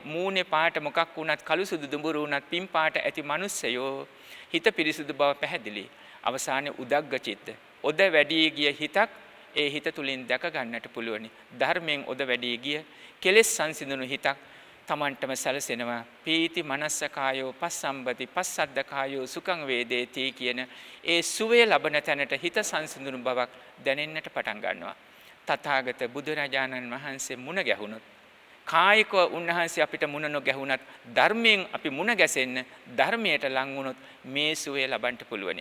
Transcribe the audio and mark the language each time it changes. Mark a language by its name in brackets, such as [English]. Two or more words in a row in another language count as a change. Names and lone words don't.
[Sinhala] මූණේ පාට මොකක් වුණත් කළු සුදු දුඹුරු වුණත් පින් පාට ඇති මිනිස්සයෝ හිත පිරිසුදු බව පැහැදිලි. අවසානයේ [Pali] උදග්ග චිත්ත. [Sinhala] ඔද වැඩි ගිය හිතක් ඒ හිත තුලින් දැක ගන්නට පුළුවනි. ධර්මයෙන් ඔද වැඩි ගිය කෙලෙස් සංසිඳුණු හිතක් තමන්ටම සැලසෙනවා. [Pali] පීති මනස්ස කායෝ පස්සම්බති පස්සද්ද කායෝ සුඛං වේදේති [Sinhala] කියන ඒ සුවේ ලබන තැනට හිත සංසිඳුණු බවක් දැනෙන්නට පටන් ගන්නවා. තථාගත බුදුරජාණන් වහන්සේ මුණ ගැහුණොත් කායිකව උන්වහන්සේ අපිට මුණ නොගැහුණත් ධර්මයෙන් අපි මුණ ගැසෙන්න ධර්මයට ලං වුණොත් මේ සුවේ ලබන්න පුළුවනි.